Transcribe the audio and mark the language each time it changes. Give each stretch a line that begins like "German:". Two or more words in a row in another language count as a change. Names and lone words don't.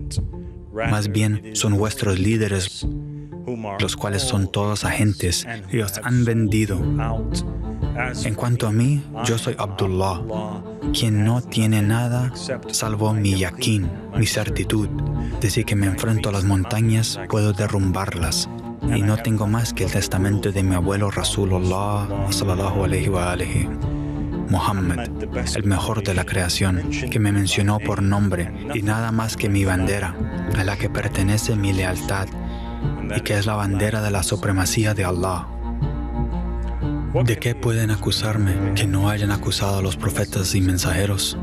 Spanish: Más bien son vuestros líderes, los cuales son todos agentes y os han vendido. En cuanto a mí, yo soy Abdullah, quien no tiene nada salvo mi yaqín, mi certitud. Desde que me enfrento a las montañas, puedo derrumbarlas. Y no tengo más que el testamento de mi abuelo
Arabic: رسول الله صلى الله عليه وآله,
Spanish: Muhammad, el mejor de la creación, que me mencionó por nombre, y nada más que mi bandera, a la que pertenece mi lealtad, y que es la bandera de la supremacía de Allah. ¿De qué pueden acusarme que no hayan acusado a los profetas y mensajeros?